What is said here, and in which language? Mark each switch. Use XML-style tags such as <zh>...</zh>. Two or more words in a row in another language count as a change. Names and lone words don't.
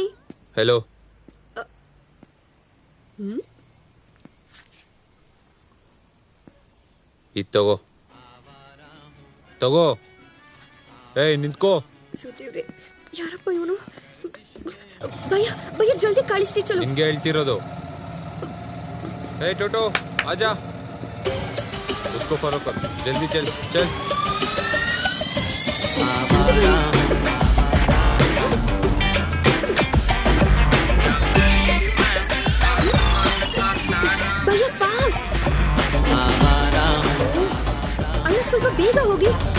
<kn>ಹೆಲೋ. ಇದು ತಗೋ. ಏಯ್ ನಿಂತ್ಕೋ. ಯಾರಪ್ಪ ಇವನು?</kn> <hi>भैया भैया जल्दी</hi> <kn>ಕಳಿಸ್ತಿ ಚಲೋ. ನಿನ್ಗೆ ಹೇಳ್ತಿರೋದು. ಏಯ್ ಟೋಟೋ ಆಜಾ.</kn> <hi>उसको फॉलो कर, जल्दी चल चल.</hi> <kn>ಭಯ್ಯ ಫಾಸ್ಟ್. ಅಣ್ಣ ಸ್ವಲ್ಪ ಬೇಗ ಹೋಗಿ.</kn>